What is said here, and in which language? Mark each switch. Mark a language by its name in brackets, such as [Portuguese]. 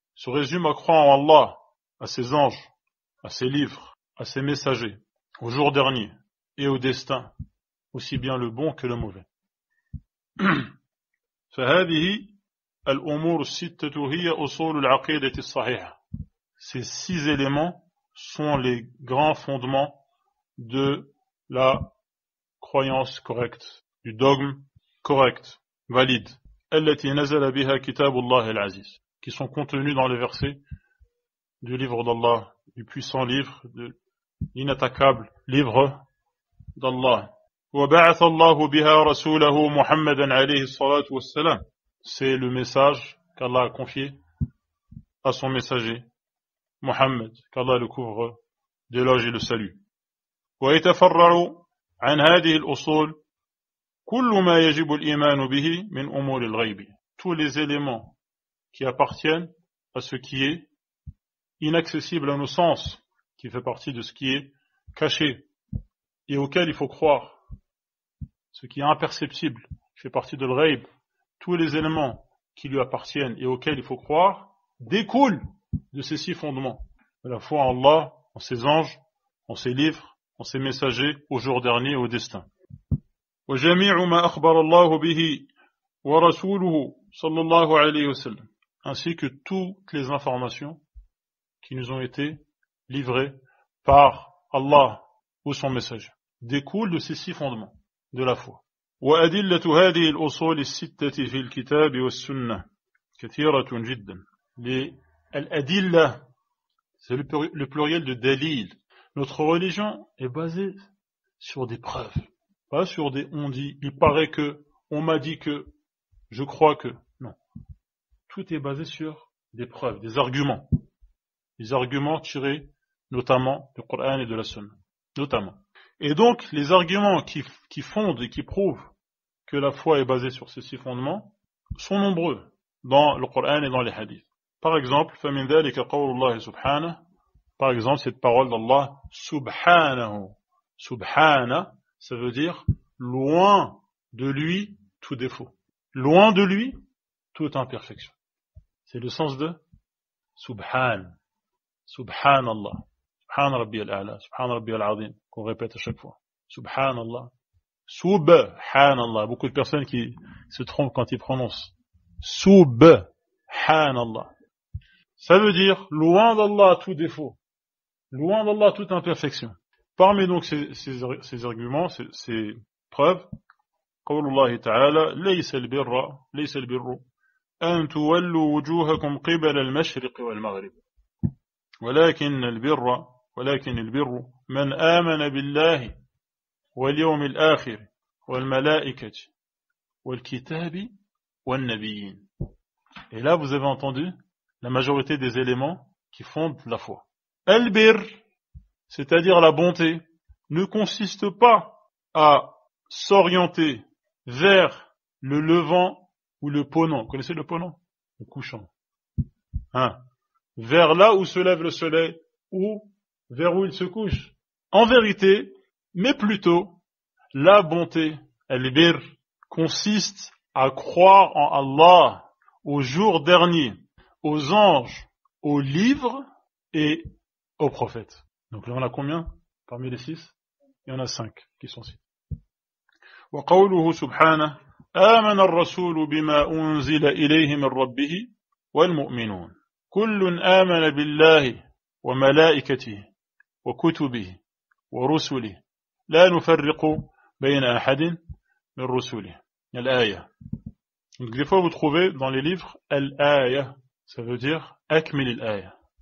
[French] Se résume à croire en Allah, à ses anges, à ses livres, à ses messagers, au jour dernier et au destin, aussi bien le bon que le mauvais. [Arabic] فهذه الأمور الستة هي أصول العقيدة الصحيحة. [French] Ces 6 éléments sont les grands fondements de la croyance correcte, du dogme correct, valide. [Arabic] التي نزل بها كتاب الله العزيز, [French] qui sont contenus dans les versets du livre d'Allah, du puissant livre, de l'inattaquable livre d'Allah. [Arabic] وبعث الله بها رسوله محمدا عليه الصلاة والسلام. [French] C'est le message qu'Allah a confié à son messager, Mohammed, qu'Allah le couvre d'éloge et le salut. [Arabic] ويتفرع عن هذه الأصول كل ما يجب الإيمان به من أمور الغيب. [French] Tous les éléments qui appartiennent à ce qui est inaccessible à nos sens, qui fait partie de ce qui est caché et auquel il faut croire. Ce qui est imperceptible, qui fait partie de l'ghaib, tous les éléments qui lui appartiennent et auxquels il faut croire, découlent de ces 6 fondements. La foi en Allah, en ses anges, en ses livres, en ses messagers, au jour dernier et au destin. [Arabic] وَجَمِيعُ مَا أَخْبَرَ اللَّهُ بِهِ وَرَسُولُهُ صَلَّى اللَّهُ عَلَيْهِ وَسَلَّمَ, [French] ainsi que toutes les informations qui nous ont été livrées par Allah ou son messager, découlent de ces 6 fondements de la foi. [Arabic] وأدلة هذه الأصول الستة في الكتاب والسنة كثيرة جدا. [French] الأدلة, c'est le pluriel de dalil. Notre religion est basée sur des preuves, pas sur des on dit, il paraît que, on m'a dit que, je crois que. Non. Tout est basé sur des preuves, des arguments tirés notamment du Coran et de la Sunna, notamment. Et donc, les arguments qui fondent et qui prouvent que la foi est basée sur ces 6 fondements sont nombreux dans le Coran et dans les hadiths. Par exemple, [Arabic] فَمِنْ ذَلِكَ قَوْلُ اللَّهِ سُبْحَانَهُ. [French] Par exemple, cette parole d'Allah, Subhanahu. Subhana, ça veut dire loin de lui tout défaut. Loin de lui toute imperfection. C'est le sens de Subhan. Subhanallah. Subhan Rabbi al-A'la. Subhan Rabbi al-Azim. Qu'on répète à chaque fois. Subhanallah. Subhanallah. Beaucoup de personnes qui se trompent quand ils prononcent. Subhanallah. Ça veut dire loin d'Allah tout défaut. Loin d'Allah toute imperfection. Parmi donc ces arguments, ces preuves, [Arabic] قول الله تعالى ليس البر أن تولوا وجوهكم قبل المشرق والمغرب ولكن البر من آمن بالله واليوم الآخر والملائكة والكتاب والنبيين. [French] Et là, vous avez entendu la majorité des éléments qui fondent la foi. Al-bir, c'est-à-dire la bonté, ne consiste pas à s'orienter vers le levant ou le ponant. Vous connaissez le ponant? Le couchant. Vers là où se lève le soleil ou vers où il se couche. En vérité, mais plutôt, la bonté, al-bir, consiste à croire en Allah, au jour dernier, aux anges, aux livres et aux prophètes. Donc là on a combien parmi les 6? Il y en a 5 qui sont cités. [Arabic] وقوله سبحانه آمن الرسول بما أنزل إليه من ربه والمؤمنون كل آمن بالله وملائكته وكتبه ورسله لا نفرق بين أحد من رسله. الآية. [French] Donc des fois vous trouvez dans les livres al-aya, ça veut dire [Arabic] akmil al-aya.